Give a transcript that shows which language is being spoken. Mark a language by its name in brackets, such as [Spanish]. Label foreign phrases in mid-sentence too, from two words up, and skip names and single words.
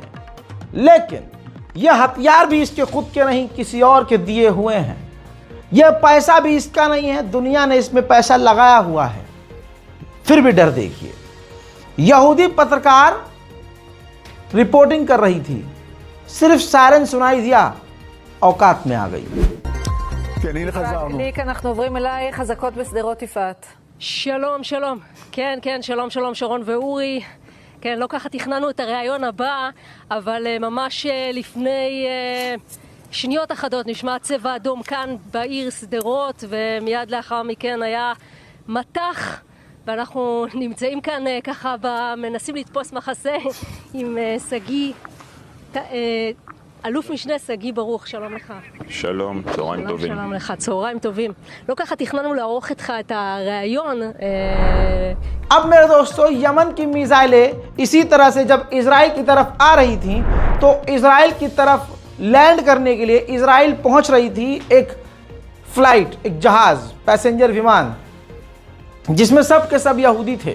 [Hindi] लेकिन यह हथियार भी इसके खुद के नहीं, किसी और के दिए हुए हैं। यह पैसा भी इसका नहीं है, दुनिया ने इसमें पैसा लगाया हुआ है। फिर भी डर देखिए। यहूदी पत्रकार रिपोर्टिंग कर रही थी, सिर्फ सायरन सुनाई दिया, औकात में आ गई। [Hebrew] אנחנו עוברים אלייך, חזקות בשדרות יפעת. שלום, שלום. כן, כן, שלום, שלום, שרון ואורי. כן, לא ככה תכננו את הרעיון הבא, אבל ממש לפני שניות אחדות נשמע צבע אדום כאן בעיר שדרות, ומיד לאחר מכן היה מטח, ואנחנו נמצאים כאן ככה מנסים לתפוס מחסה עם סגי, אלוף משנה סגי ברוך, שלום לך. שלום, צהריים טובים. שלום לך, צהריים טובים. לא ככה תכננו לערוך איתך את הרעיון. [Hindi] अब मेरे दोस्तों, यमन की मिसाइलें इसी तरह से जब इजराइल की तरफ आ रही थी तो इजराइल की तरफ लैंड करने के लिए इजराइल पहुंच रही थी एक फ्लाइट, एक जहाज, पैसेंजर विमान, जिसमें सब के सब यहूदी थे।